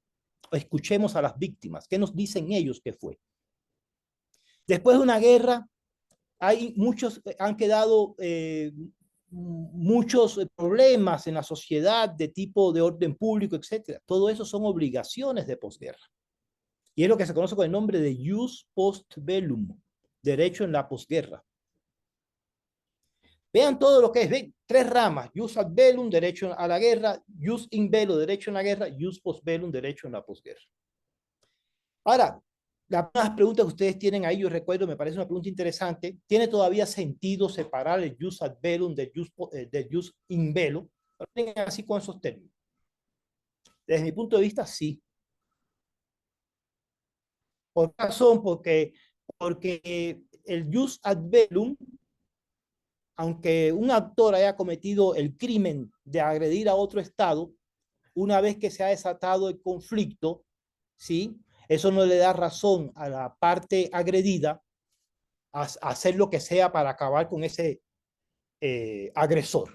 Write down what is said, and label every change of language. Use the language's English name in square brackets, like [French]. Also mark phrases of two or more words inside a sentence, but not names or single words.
[Spanish] Escuchemos a las víctimas. ¿Qué nos dicen ellos que fue? Después de una guerra, han quedado muchos problemas en la sociedad de tipo de orden público, etcétera. Todo eso son obligaciones de posguerra. Y es lo que se conoce con el nombre de [Latin] jus post bellum, [Spanish] derecho en la posguerra. Vean todo lo que es, ven, tres ramas: [Latin] jus ad bellum, [Spanish] derecho a la guerra; [Latin] jus in bello, [Spanish] derecho en la guerra; [Latin] jus post bellum, [Spanish] derecho en la posguerra. Ahora, las preguntas que ustedes tienen ahí, yo recuerdo, me parece una pregunta interesante. ¿Tiene todavía sentido separar el [Latin] jus ad bellum [Spanish] del [Latin] jus in bello? [Spanish] Así con esos términos. Desde mi punto de vista, sí. ¿Por qué razón? Porque el [Latin] jus ad bellum, [Spanish] aunque un actor haya cometido el crimen de agredir a otro Estado, una vez que se ha desatado el conflicto, ¿sí? Eso no le da razón a la parte agredida a hacer lo que sea para acabar con ese agresor.